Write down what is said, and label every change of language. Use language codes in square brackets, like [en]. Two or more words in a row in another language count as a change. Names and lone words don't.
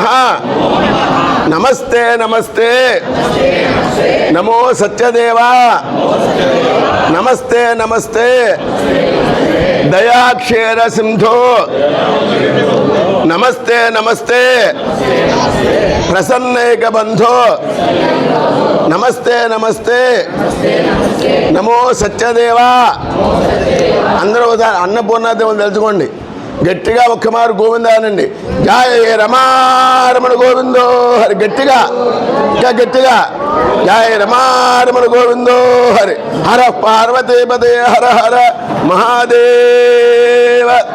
[sa] नमस्ते नमस्ते नमो सत्यदेवा नमस्ते नमस्ते दयाक्षेर सिंधो नमस्ते नमस्ते प्रसन्नैक बंधो नमस्ते नमस्ते नमो सत्यदेवा। [te] अंदर अन्नपूर्णादेవుని తెలుసుకోండి గట్టిగా ఒక్కమారు గోవిందా అనండి జయ రమారమణ గోవిందో హరి గట్టిగా ఇంకా గట్టిగా జయ రమారమణ గోవిందో హరి హర పార్వతీపదే హర హర మహాదేవ।